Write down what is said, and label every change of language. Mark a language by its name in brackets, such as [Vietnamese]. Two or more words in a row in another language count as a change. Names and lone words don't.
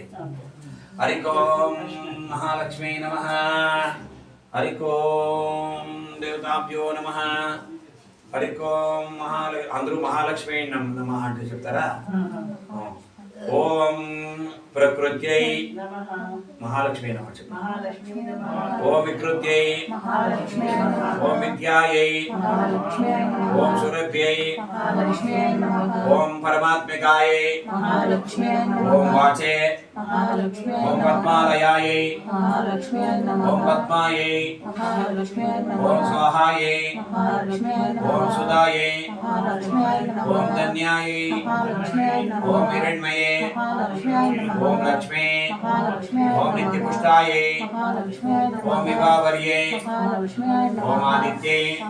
[Sanskrit] ಹರಿಕೋಂ ಮಹಾಲಕ್ಷ್ಮೀ ನಮಃ, ಹರಿಕೋಂ ದೇವತಾಭ್ಯೋ ನಮಃ, ಹರಿಕೋಂ ಅಂದ್ರೂ ಮಹಾಲಕ್ಷ್ಮೀ ನಮಃ [Telugu] అంత చెప్తారా. [Sanskrit] ಓಂ ಪ್ರಕೃತ್ಯೈ ಮಹಾಲಕ್ಷ್ಮೀ ನಮಃ, ಓಂ ವಿಕೃತ್ಯೈ, ಓಂ ವಿದ್ಯಾಯೈ, ಓಂ ಸುರಭ್ಯೈ, ಓಂ ಪರಮಾತ್ಮಿಕಾಯೈ, ಓಂ ವಾಚೇ, ಓಂ ಪದ್ಮಾಲಯಾಯೈ, ಓಂ ಪದ್ಮಾಯೈ, ಓಂ ಸ್ವಾಹಾಯೈ, ಓಂ ಸುಧಾಯೈ, ಓಂ ಧನ್ಯಾಯೈ, ಓಂ ಹಿರಣ್ಮಯೇ, ಓಂ ಲಕ್ಷ್ಮೇ, ಓಂ ನಿತ್ಯಪುಷ್ಟಾಯೇ, ಓಂ ವಿಭಾವರ್ಯೇ, ಓಂ ಆದಿತ್ಯೇ,